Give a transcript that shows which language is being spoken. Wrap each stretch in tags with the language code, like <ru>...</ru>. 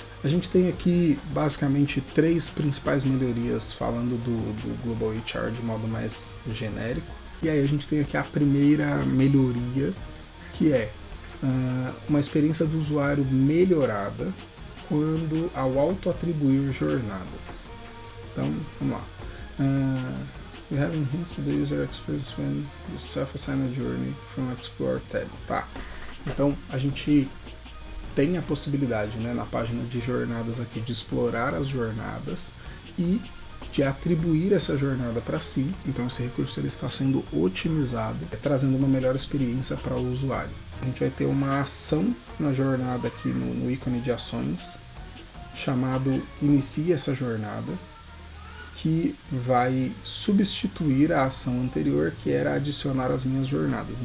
<pt>A gente tem aqui basicamente três principais melhorias falando do Global HR de modo mais genérico. E aí a gente tem aqui a primeira melhoria, que é uma experiência do usuário melhorada ao auto-atribuir jornadas. Então, vamos lá.</pt> <en>We have enhanced the user experience when you self-assign a journey from Explore tab.</en> <pt>Tá. Então, a gente tem a possibilidade, né, na página de jornadas aqui de explorar as jornadas e de atribuir essa jornada para si. Então esse recurso ele está sendo otimizado, trazendo uma melhor experiência para o usuário. A gente vai ter uma ação na jornada aqui no ícone de ações, chamado Inicie essa jornada, que vai substituir a ação anterior, que era adicionar as minhas jornadas.</pt>